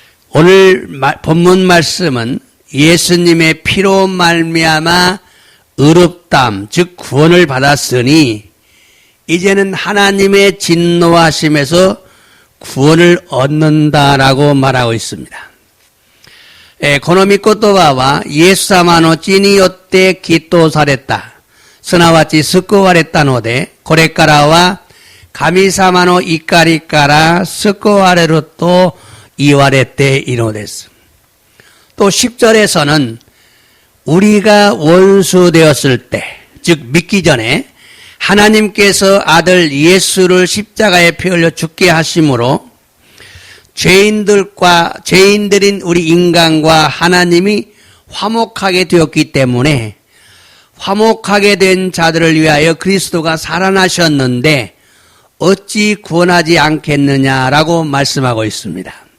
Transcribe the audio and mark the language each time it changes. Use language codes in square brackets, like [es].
[ko] 오늘 본문 말씀은 예수님의 피로 말미암아 의롭다함 즉 구원을 받았으니 이제는 하나님의 진노하심에서 구원을 얻는다라고 말하고 있습니다. [ja] この御言葉はイエス様の血によってきっとされた。すなわち救われたので、これからは神様の怒りから救われると言われているのです. [ko] 또 10절에서는 우리가 원수 되었을 때, 즉 믿기 전에 하나님께서 아들 예수를 십자가에 피 흘려 죽게 하심으로 죄인들인 우리 인간과 하나님이 화목하게 되었기 때문에 화목하게 된 자들을 위하여 그리스도가 살아나셨는데 어찌 구원하지 않겠느냐라고 말씀하고 있습니다.